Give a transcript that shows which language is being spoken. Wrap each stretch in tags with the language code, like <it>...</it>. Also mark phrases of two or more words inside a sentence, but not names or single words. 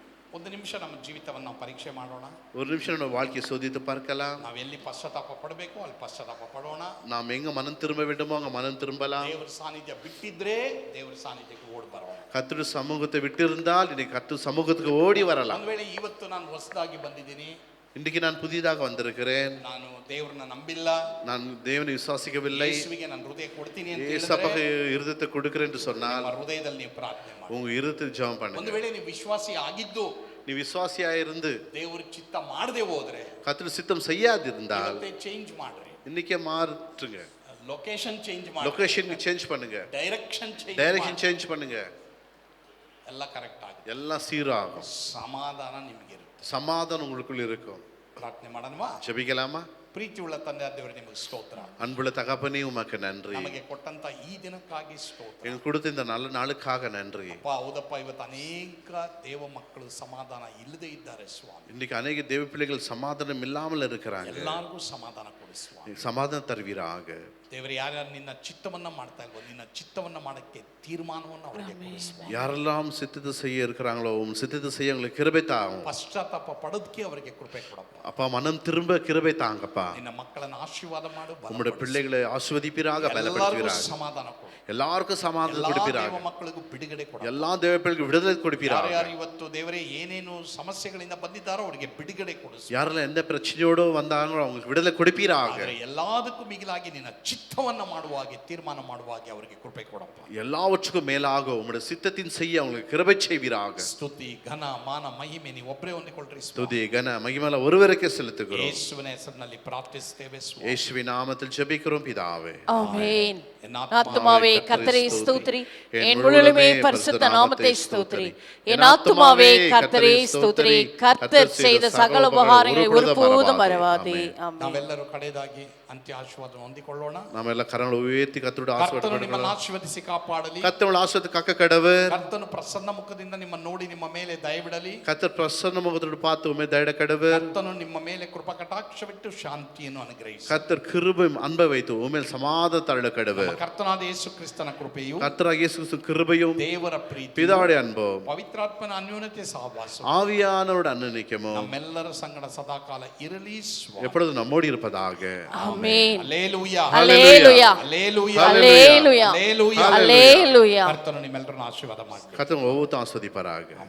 <kn>ಒಂದು ನಿಮಿಷ ನಮ್ಮ ಜೀವಿತವನ್ನು ನಾವು ಪರೀಕ್ಷೆ ಮಾಡೋಣ.</kn> <ta>ஒரு நிமிஷம் நம்ம வாழ்க்கையை சோதித்து பார்க்கலாம்.</ta> <kn>ನಾವು ಎಲ್ಲಿ ಪಶ್ಚಾತ್ತಾಪ ಪಡಬೇಕು ಅಲ್ಲಿ ಪಶ್ಚಾತ್ತಾಪ ಪಡೋಣ.</kn> <ta>நாம் எங்க மனம் திரும்ப வேண்டுமோ அங்க மனம் திரும்பலாம்.</ta> <kn>ದೇವರ ಸಾನ್ನಿಧ್ಯ ಬಿಟ್ಟಿದ್ರೆ ದೇವರ ಸಾನ್ನಿಧ್ಯಕ್ಕೆ ಓಡಿ ಬರೋಣ.</kn> <ta>கர்த்தருடைய சமூகத்தை விட்டிருந்தால் இன்னைக்கு கர்த்தர் சமூகத்துக்கு ஓடி வரலாம்.</ta> <kn>ಒಂದು ವೇಳೆ ಇವತ್ತು ನಾನು ಹೊಸದಾಗಿ ಬಂದಿದ್ದೀನಿ,</kn> <ta>இன்றைக்கு நான் புதிதாக வந்திருக்கிறேன்,</ta> <kn>ನಾನು ದೇವರನ್ನ ನಂಬಿಲ್ಲ,</kn> <ta>நான் தேவனை விசுவாசிக்கவில்லை,</ta> <kn>ಯೇಸುವಿಗೆ ನನ್ನ ಹೃದಯ ಕೊಡ್ತೀನಿ ಅಂತ</kn> <ta>ஏசப்பாக</ta> <kn>ಹೇಳಿದ್ರೆ</kn> <ta>இருதயத்தை கொடுக்கிறேன் என்று சொன்னால்</ta> <kn>ನಿಮ್ಮ ಹೃದಯದಲ್ಲಿ ನೀವು ಪ್ರಾರ್ಥನೆ ಮಾಡಿ.</kn> <ta>உங்க இருதயத்தில் ஜெபம்</ta> <kn>ಒಂದು</kn> <ta>பண்ணுங்க.</ta> <kn>ವೇಳೆ ನೀವು ವಿಶ್ವಾಸಿ ಆಗಿದ್ದು</kn> <ta>நீ விசுவாசியா இருந்து</ta> <kn>ದೇವರ ಚಿತ್ತ ಮಾಡದೆ ಹೋದ್ರೆ</kn> <ta>கர்த்தர் சித்தம் செய்யாதிருந்தால்</ta> <kn>ಇವತ್ತೇ ಚೇಂಜ್ ಮಾಡ್ರಿ.</kn> <ta>இன்னைக்கே மாற்றுங்க.</ta> <en>location change</en> <kn>ಮಾಡಿ,</kn> <en>location change</en> <ta>பண்ணுங்க,</ta> <en>direction change direction change</en> <ta>பண்ணுங்க.</ta> <kn>ಎಲ್ಲ ಕರೆಕ್ಟ್ ಆಗುತ್ತೆ.</kn> <ta>எல்லாம் சீராகும்.</ta> <kn>ಸಮಾಧಾನ ನಿಮಗೆ ಇರುತ್ತೆ.</kn> <ta>சமாதானம் உங்களுக்குள்ள இருக்கும்.</ta> <kn>ಪ್ರಾರ್ಥನೆ ಮಾಡೋಣವಾ?</kn> <ta>ஜெபிக்கலாமா?</ta> <kn>ಪ್ರೀತಿ ಉಳ್ಳ ತಂದೆ ದೇವರೇ ನಿಮಗೆ ಸ್ತೋತ್ರ.</kn> <ta>அன்புள்ள தகப்பனே உமக்கு நன்றி.</ta> <kn>ನಮಗೆ ಕೊಟ್ಟಂತ ಈ ದಿನಕ್ಕಾಗಿ ಸ್ತೋತ್ರ.</kn> <ta>எனக்கு கொடுத்த இந்த நல்ல நாளுக்காக நன்றி.</ta> <kn>ಅಪ್ಪ ಹೌದಪ್ಪ, ಇವತ್ತು ಅನೇಕ ದೇವ ಮಕ್ಕಳು ಸಮಾಧಾನ ಇಲ್ಲದೆ ಇದ್ದಾರೆ ಸ್ವಾಮಿ.</kn> <ta>இன்னைக்கு அநேக தேவ பிள்ளைகள் சமாதானம் இல்லாமல் இருக்கிறாங்க.</ta> <kn>ಎಲ್ಲರಿಗೂ ಸಮಾಧಾನ ಕೊಡಿ ಸ್ವಾಮಿ.</kn> <ta>சமாதானம் தருவீராக.</ta> <kn>ದೇವರೇ, ಯಾರ್ಯಾರು ನಿನ್ನ ಚಿತ್ತವನ್ನ ಮಾಡ್ತಾ ಇಲ್ವೋ ನಿನ್ನ ಚಿತ್ತವನ್ನ ಮಾಡಕ್ಕೆ ತೀರ್ಮಾನವನ್ನು ಅವರಿಗೆ ಕೊಡಿ ಸ್ವಾಮಿ.</kn> <ta>யாரெல்லாம் சித்தத்தை செய்ய இருக்கிறாங்களோ உம் சித்தத்தை செய்ய உங்களுக்கு கிருபை தாங்க.</ta> <kn>ಪಶ್ಚಾತ್ತಾಪ ಪಡೋದಕ್ಕೆ ಅವರಿಗೆ ಕೃಪೆ ಕೊಡಪ್ಪ.</kn> <ta>அப்பா மனம் திரும்ப கிருபை தாங்கப்பா.</ta> <kn>ನಿನ್ನ ಮಕ್ಕಳನ್ನ ಆಶೀರ್ವಾದ ಮಾಡು,</kn> <ta>உம்முடைய பிள்ளைகளை ஆசிர்வதிப்பீராக,</ta> <kn>ಎಲ್ಲರಿಗೂ</kn> <ta>பலப்படுத்துவீராக.</ta> <kn>ಸಮಾಧಾನ ಕೊಡು.</kn> <ta>எல்லாருக்கும் சமாதானம்</ta> <kn>ಎಲ್ಲಾ</kn> <ta>கொடுப்பீராக.</ta> <kn>ದೇವ ಮಕ್ಕಳಿಗೂ ಬಿಡುಗಡೆ ಕೊಡು.</kn> <ta>எல்லா தேவ பிள்ளைகளுக்கு விடுதலை கொடுப்பீராக.</ta> <kn>ಯಾರ್ಯಾರು ಇವತ್ತು ದೇವರೇ ಏನೇನು ಸಮಸ್ಯೆಗಳಿಂದ ಬಂದಿದ್ದಾರೋ ಅವರಿಗೆ ಬಿಡುಗಡೆ ಕೊಡು ಸ್ವಾಮಿ.</kn> <ta>யாரெல்லாம் எந்த பிரச்சனையோடு வந்தாங்களோ அவங்களுக்கு விடுதலை கொடுப்பீராக.</ta> <kn>ಆದರೆ ಎಲ್ಲದಕ್ಕೂ ಮಿಗಿಲಾಗಿ ನಿನ್ನ ಚಿತ್ತವನ್ನ ಮಾಡುವ ಹಾಗೆ, ತೀರ್ಮಾನ ಮಾಡುವ ಹಾಗೆ ಅವರಿಗೆ ಕೃಪೆ ಕೊಡಪ್ಪ.</kn> <ta>எல்லாவற்றுக்கும் மேலாக உம்முடைய சித்தத்தின் செய்ய அவங்களுக்கு கிருபை செய்வீராக.</ta> <kn>ಸ್ತುತಿ ಘನ ಮಾನ ಮಹಿಮೆ ನೀವು ಒಬ್ಬರೇ ಹೊಂದಿಕೊಳ್ಳ್ರಿ ಸ್ವಾಮಿ.</kn> <ta>துதி கன மகிமையில ஒருவருக்கே செலுத்துகிறோம்.</ta> <kn>ಯೇಸುವಿನ ಹೆಸರಿನಲ್ಲಿ ಪ್ರಾರ್ಥಿಸುತ್ತೇವೆ ಸ್ವಾಮಿ.</kn> <ta>இயேசுவின் நாமத்தில் ஜெபிக்கிறோம் பிதாவே. ஆமென். என் ஆத்துமாவே கர்த்தரை ஸ்தோத்திரி, என் முழுமே பரிசுத்த நாமத்தை ஸ்தோத்திரி. என் ஆத்துமாவே கர்த்தரை ஸ்தோத்திரி, கர்த்தர் செய்த சகல உபகாரங்களை ஒருபோதும் மறவாதே. ஆமென்.</ta> <kn>ನಾವೆಲ್ಲರೂ ಕಡೆಯದಾಗಿ ಅಂತ್ಯ ಆಶೀರ್ವಾದ ಹೊಂದಿಕೊಳ್ಳೋಣ.</kn> <ta>நாம எல்லாம் கரங்களை உயர்த்தி கர்த்தருடைய</ta> <kn>ಕರ್ತನು</kn> <ta>ஆசீர்வாதம்</ta> <kn>ನಿಮ್ಮನ್ನು ಆಶೀರ್ವದಿಸಿ ಕಾಪಾಡಲಿ.</kn> <ta>கர்த்தருடைய ஆசீர்வாதத்தை காக்க கடவர்.</ta> <kn>ಕರ್ತನು ಪ್ರಸನ್ನ ಮುಖದಿಂದ ನಿಮ್ಮನ್ನು ನೋಡಿ ನಿಮ್ಮ ಮೇಲೆ ದಯವಿಡಲಿ.</kn> <ta>கர்த்தர் பிரசன்ன முகத்தோடு பார்த்து உம்மை தயட கடவர்.</ta> <kn>ಕರ್ತನು ನಿಮ್ಮ ಮೇಲೆ ಕೃಪಾ ಕಟಾಕ್ಷವಿಟ್ಟು ಶಾಂತಿಯನ್ನು ಅನುಗ್ರಹಿಸಿ.</kn> <ta>கர்த்தர் கிருபை அன்பை வைத்து உம்ಮೇல் சமாதானத்தை அருள கடவர்.</ta> <kn>ಕರ್ತನಾದ ಯೇಸು ಕ್ರಿಸ್ತನ ಕೃಪೆಯು,</kn> <ta>கர்த்தராகிய இயேசு கிறிஸ்து கிருபையும்</ta> <kn>ದೇವರ ಪ್ರೀತಿ,</kn> <ta>பிதாவுடைய அன்பும்</ta> <kn>ಪವಿತ್ರಾತ್ಮನ ಅನ್ಯೋನ್ಯತೆ ಸಹವಾಸ</kn> <ta>ஆவியானவரோட அன்னநிக்கமும்</ta> <kn>ನಮ್ಮೆಲ್ಲರ ಸಂಗಡ ಸದಾಕಾಲ ಇರಲಿ ಸ್ವಾಮಿ.</kn> <ta>எப்பொழுது நம்மோடு இருப்பதாக. ஆமென்.</ta> <kn>ಹಲ್ಲೆಲೂಯಾ,</kn> <ta>ஹல்லேலூயா,</ta> <kn>ಹಲ್ಲೆಲೂಯಾ,</kn> <ta>ஹல்லேலூயா,</ta> <kn>ಹಲ್ಲೆಲೂಯಾ.</kn> <ta>ஹல்லேலூயா.</ta> <kn>ಕರ್ತನು ನಿಮ್ಮೆಲ್ಲರನ್ನು ಆಶೀರ್ವಾದ ಮಾಡಲಿ.</kn> <ta>கர்த்தர் ஒவ்வொருத்தரும் ஆஸ்வதிப்பாராக.</ta>